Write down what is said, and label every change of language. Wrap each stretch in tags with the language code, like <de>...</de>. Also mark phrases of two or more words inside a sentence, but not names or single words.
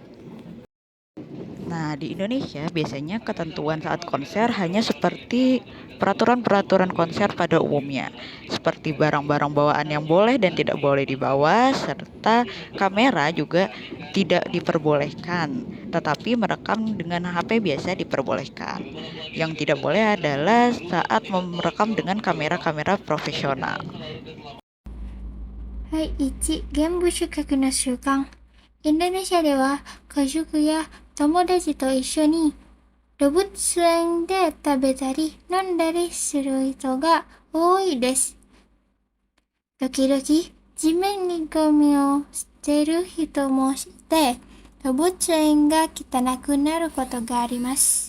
<id>Nah, di Indonesia biasanya ketentuan saat konser hanya seperti peraturan-peraturan konser pada umumnya, seperti barang-barang bawaan yang boleh dan tidak boleh dibawa, serta kamera juga tidak diperbolehkan, tetapi merekam dengan HP biasa diperbolehkan. Yang tidak boleh adalah saat merekam dengan kamera-kamera profesional.</id> <ja>はい、1、原部宿客の習慣。インドネシアでは家族や友達と一緒に動物園で食べたり飲んだりする人が多いです。時々地面にゴミを捨てる人もいて、動物園が汚くなることがあります。</ja>